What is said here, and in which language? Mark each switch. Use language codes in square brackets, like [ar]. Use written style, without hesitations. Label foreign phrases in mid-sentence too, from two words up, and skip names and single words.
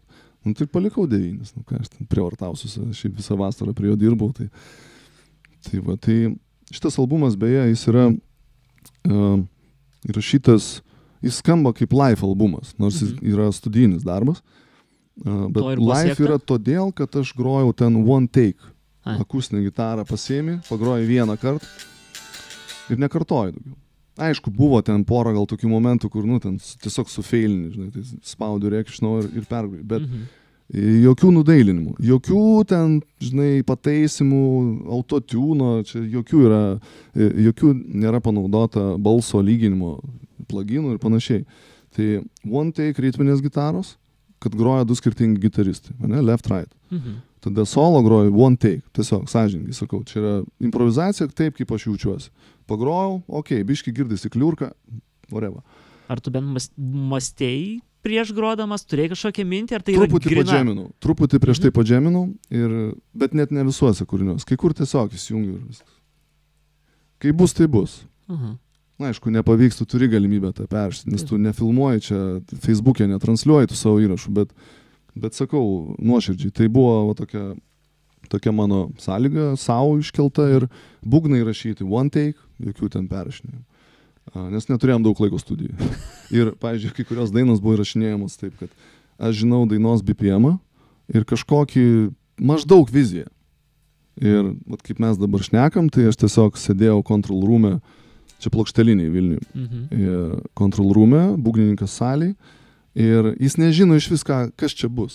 [lt] Nu, tai palikau 9, nu ką, aš ten prievartausiu, aš visą vasarą prie jo dirbau. Tai šitas albumas, beje, jis yra įrašytas, jis skamba kaip live albumas, nors jis yra studijinis darbas. Bet live yra todėl, kad aš grojau ten [en] one take. [lt] Akustinę gitarą pasiėmė, pagrojai vieną kartą ir nekartoju daugiau. Aišku, buvo ten porą gal tokių momentų, kur, nu, ten tiesiog sufeilini, žinai, tai spaudžiu reik iš naujo ir pergrojai, bet jokių nudailinimų, jokių ten, žinai, pataisimų, autotune, čia jokių nėra panaudota balso lyginimo, pluginų ir panašiai. Tai [en] one take [lt] ritminės gitaros, kad groja 2 skirtingi gitaristai, ne, [en] left, right. [lt] Tada solo groju [en] one take, [lt] tiesiog, sąžiningai sakau, čia yra improvizacija taip, kaip aš jaučiuosi. Pagrojau, biški girdisi kliurka, whatever. Ar tu bent mąstėjai prieš grodamas, turėjai kažkokią mintį, ar tai truputį yra grina? Truputį prieš tai padžeminau, bet net ne visuose kūriniuose. Kai kur tiesiog įsijungiu ir viskas. Kai bus, tai bus. Na, aišku, nepavyks, tu turi galimybę tą peršti, nes tu nefilmuoji čia, Facebook'e netransliuoji tu savo įrašų, bet sakau, nuoširdžiai, tai buvo tokia mano sąlyga, savo iškelta ir būgnai rašyti [en] one take, [lt] jokių ten perrašinėjimų. Nes neturėjom daug laiko studijų. Ir, pavyzdžiui, kai kurios dainos buvo įrašinėjamos taip, kad aš žinau dainos BPM ir kažkokį maždaug viziją. Ir vat, kaip mes dabar šnekam, tai aš tiesiog sėdėjau [en] control room'e, [lt] čia plokšteliniai Vilniuje, [en] control room'e, [lt] būgnininkas salėj, ir jis nežino iš viską, kas čia bus.